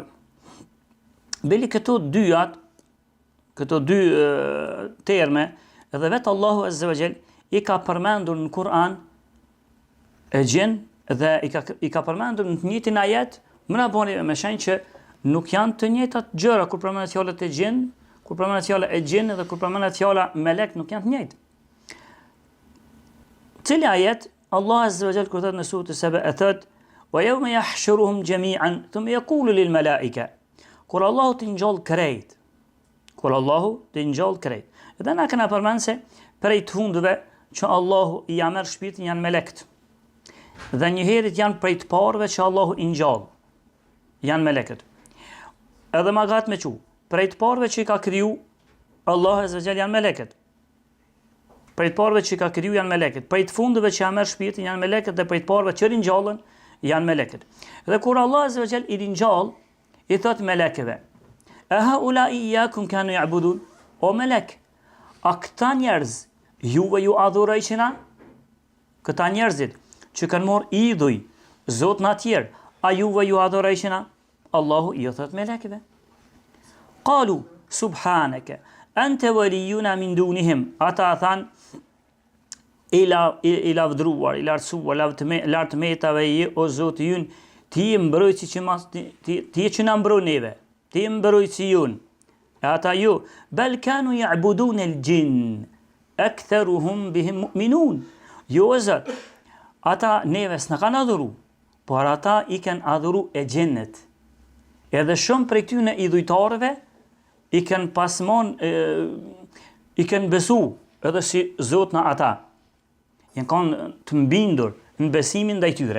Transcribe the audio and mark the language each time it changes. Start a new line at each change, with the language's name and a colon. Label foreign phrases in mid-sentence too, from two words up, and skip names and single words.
Albanian: Bili këto dy terme, edhe vetë Allahu
Arabic: عز وجل
Albanian: i ka përmendur në Kur'an e gjin, dhe i ka përmendur në të njëjtin ajet, më na bëni me shenjë që nuk janë të njëjtat gjëra kur përmendet fjala e gjin, kur përmendet fjala e gjin dhe kur përmendet fjala melek nuk janë të njëjtë. Cili ajet Allah
Arabic: عز وجل
Albanian: kur thotë në surën Saba thotë:
Arabic: "ويوم يحشرهم جميعا ثم يقول للملائكة."
Albanian: Kur Allahu të ngjall krejt. Dhe na kanë përmendur se prej të hundëve që Allahu i ja merr shpirtin janë melekët. Dhe njëherët janë prej të parëve që Allahu i ngjall, janë melekët. Edhe ma gatë me qu, prej të parëve që i ka kriju Allahu
Arabic: عز وجل
Albanian: janë melekët. Prej të parëve që i ka kriju janë melekët. Prej të fundëve që ja merr shpirtin janë melekët, dhe prej të parëve që ringjallën janë melekët. Dhe kur Allahu
Arabic: عز وجل
Albanian: i ringjall, i thot melekëve:
Arabic: "أهؤلاء إياكم كانوا يعبدون?"
Albanian: O melek, a këta njerëz juve ju adhurojnë? Këta njerëzit që kanë marrë idhuj, zot në tjerë, a juve ju adhurojnë? Allahu i thot melekëve:
Arabic: "قالوا سبحانك أنت ولينا من دونهم."
Albanian: Ata than: i lavdruar, i lartësuar, lartë metave o Zoti ynë, ti je mbrojtësi që ti je që na mbron neve, ti je mbrojtësi ynë. E ata ju,
Arabic: بل كانوا يعبدون الجن أكثرهم بهم مؤمنون.
Albanian: Jo o Zot, ata neve s'na kanë adhuru, por ata i kanë adhuru e gjennet. Edhe shumë prej këtyne idhujtarëve i kanë pasmon, i kanë besu edhe si Zot në ata. Janë kanë të mbindur në besimin ndaj tyre.